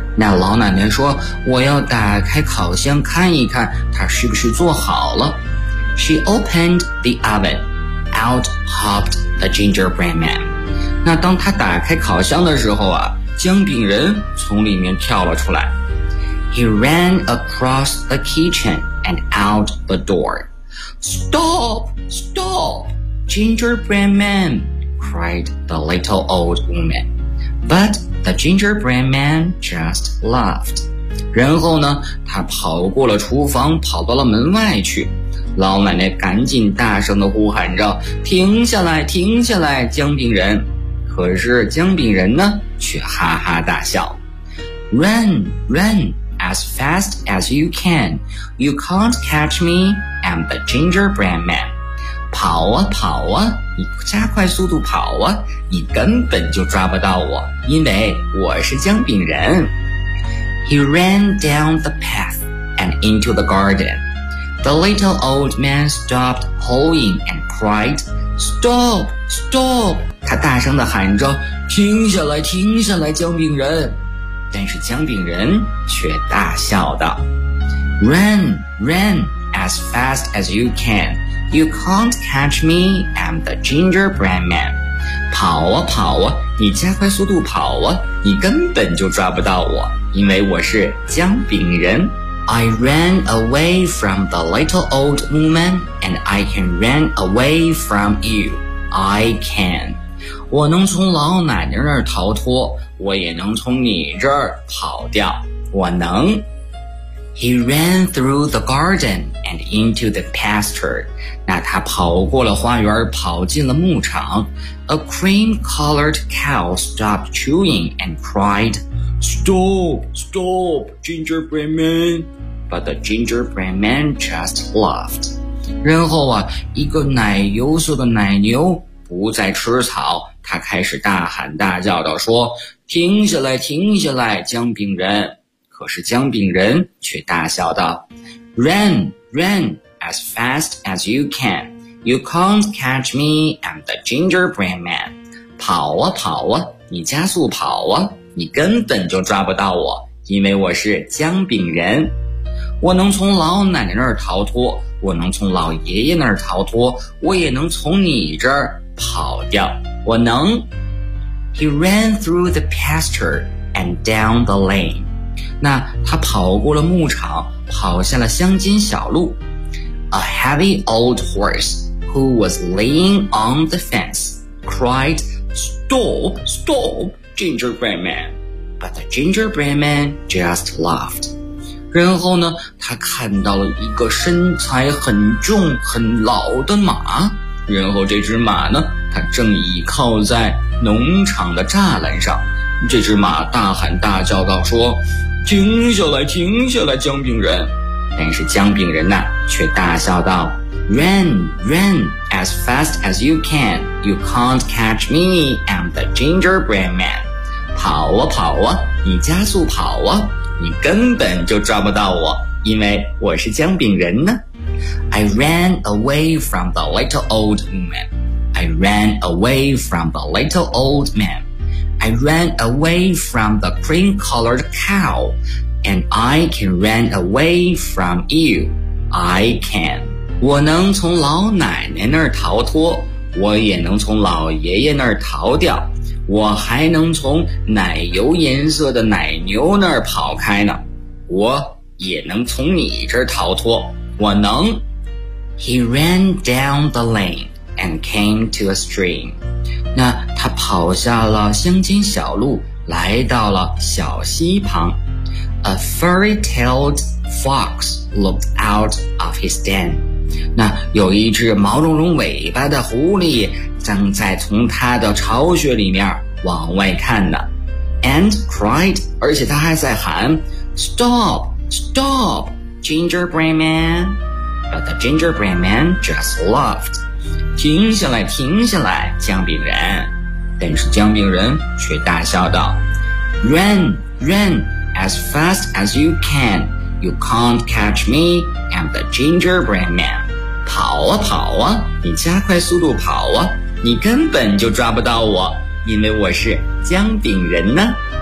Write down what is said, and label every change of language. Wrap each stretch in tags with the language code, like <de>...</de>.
<zh>那老奶奶说，我要打开烤箱看一看他是不是做好了。</zh> <en>She opened the oven. Out hopped the gingerbread man.</en> <zh>那当他打开烤箱的时候啊，姜饼人从里面跳了出来。</zh> <en>He ran across the kitchen and out the door. Stop! Stop! Gingerbread man! Cried the little old woman. But the gingerbread man just laughed.</en> <zh>然后呢，他跑过了厨房，跑到了门外去。老奶奶赶紧大声地呼喊着，停下来，停下来，姜饼人。可是姜饼人呢，却哈哈大笑。</zh> <en>Run, run, as fast as you can. You can't catch me, I'm the gingerbread man.</en> <zh>跑啊跑啊，你加快速度跑啊，你根本就抓不到我，因为我是姜饼人。</zh> <en>He ran down the path and into the garden. The little old man stopped hoeing and cried, Stop! Stop!</en> <zh>他大声地喊着，停下来，停下来，姜饼人。但是姜饼人却大笑道，</zh> <en>Run, run, as fast as you can. You can't catch me, I'm the gingerbread man.</en> <zh>跑啊跑啊，你加快速度跑啊，你根本就抓不到我，因为我是姜饼人。</zh> <en>I ran away from the little old woman, and I can run away from you. I can.</en> <zh>我能从老奶奶那儿逃脱，我也能从你这儿跑掉。我能。</zh> <en>He ran through the garden and into the pasture.</en> <zh>那他跑过了花园，跑进了牧场。</zh> <en>A cream-colored cow stopped chewing and cried,Stop! Stop! Gingerbread man! But the gingerbread man just laughed.</en> <zh>然后啊，一个奶油色的奶牛不再吃草，他开始大喊大叫地说，停下来，停下来，姜饼人。可是姜饼人却大笑道，</zh> <en>Run! Run! As fast as you can. You can't catch me, I'm the gingerbread man.</en> <zh>跑啊跑啊，你加速跑啊。你根本就抓不到我，因为我是姜饼人。我能从老奶奶那儿逃脱，我能从老爷爷那儿逃脱，我也能从你这儿跑掉。我能。</zh> <en>He ran through the pasture and down the lane.</en> <zh>那他跑过了牧场，跑下了乡间小路。</zh> <en>A heavy old horse who was laying on the fence cried, Stop! Stop! Gingerbread man. But the gingerbread man just laughed.</en> <zh>然后呢，他看到了一个身材很重很老的马，然后这只马呢，它正倚靠在农场的栅栏上，这只马大喊大叫道说，停下来停下来姜饼人。但是姜饼人呢却大笑道，</zh> <en>Run, run as fast as you can, you can't catch me, I'm the gingerbread man。</en> <zh>跑啊跑啊，你加速跑啊，你根本就抓不到我，因为我是姜饼人呢。</zh> <en>I ran away from the little old man. I ran away from the little old man. I ran away from the cream-colored cow. And I can run away from you. I can.</en> <zh>我能从老奶奶那儿逃脱，我也能从老爷爷那儿逃掉，我还能从奶油颜色的奶牛那儿跑开呢。我也能从你这儿逃脱，我能。</zh> <en>He ran down the lane and came to a stream.</en> <zh>那他跑下了乡间小路，来到了小溪旁。</zh> <en>A furry-tailed fox looked out of his den.</en> <zh>那有一只毛茸茸尾巴的狐狸正在从他的巢穴里面往外看呢。</zh> <en>And cried,</en> <zh>而且他还在喊</zh> <en>Stop, stop, gingerbread man. But the gingerbread man just laughed.</en> <zh>停下来停下来姜饼人。但是姜饼人却大笑道，</zh> <en>Run, run, as fast as you can. You can't catch me, I'm the gingerbread man.</en> <zh>跑啊跑啊，你加快速度跑啊，你根本就抓不到我，因为我是姜饼人呢。</zh>